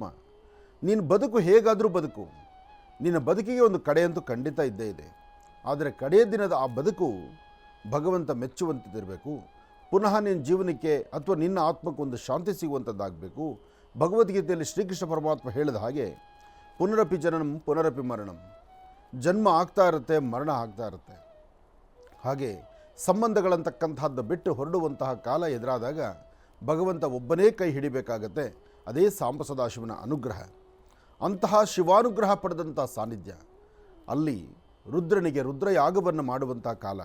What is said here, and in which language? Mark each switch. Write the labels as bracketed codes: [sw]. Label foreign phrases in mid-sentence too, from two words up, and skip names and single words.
[kn] ನೀನು ಬದುಕು ಹೇಗಾದರೂ ಬದುಕು, ನಿನ್ನ ಬದುಕಿಗೆ ಒಂದು ಕಡೆಯಂತೂ ಖಂಡಿತ ಇದ್ದೇ ಇದೆ. ಆದರೆ ಕಡೆಯ ದಿನದ ಆ ಬದುಕು ಭಗವಂತ ಮೆಚ್ಚುವಂಥದ್ದಿರಬೇಕು. ಪುನಃ ನಿನ್ನ ಜೀವನಕ್ಕೆ ಅಥವಾ ನಿನ್ನ ಆತ್ಮಕ್ಕೆ ಒಂದು ಶಾಂತಿ ಸಿಗುವಂಥದ್ದಾಗಬೇಕು. ಭಗವದ್ಗೀತೆಯಲ್ಲಿ ಶ್ರೀಕೃಷ್ಣ ಪರಮಾತ್ಮ ಹೇಳಿದ ಹಾಗೆ [sa] ಪುನರಪಿ ಜನನಂ ಪುನರಪಿ ಮರಣಂ, [kn] ಜನ್ಮ ಆಗ್ತಾ ಇರುತ್ತೆ, ಮರಣ ಆಗ್ತಾ ಇರುತ್ತೆ. ಹಾಗೆ ಸಂಬಂಧಗಳಂತಕ್ಕಂಥದ್ದು ಬಿಟ್ಟು ಹೊರಡುವಂತಹ ಕಾಲ ಎದುರಾದಾಗ ಭಗವಂತ ಒಬ್ಬನೇ ಕೈ ಹಿಡಿಬೇಕಾಗತ್ತೆ. ಅದೇ ಸಾಂಬ ಸದಾಶಿವನ ಅನುಗ್ರಹ. ಅಂತಹ ಶಿವಾನುಗ್ರಹ ಪಡೆದಂಥ ಸಾನ್ನಿಧ್ಯ. ಅಲ್ಲಿ ರುದ್ರನಿಗೆ ರುದ್ರಯಾಗವನ್ನು ಮಾಡುವಂಥ ಕಾಲ.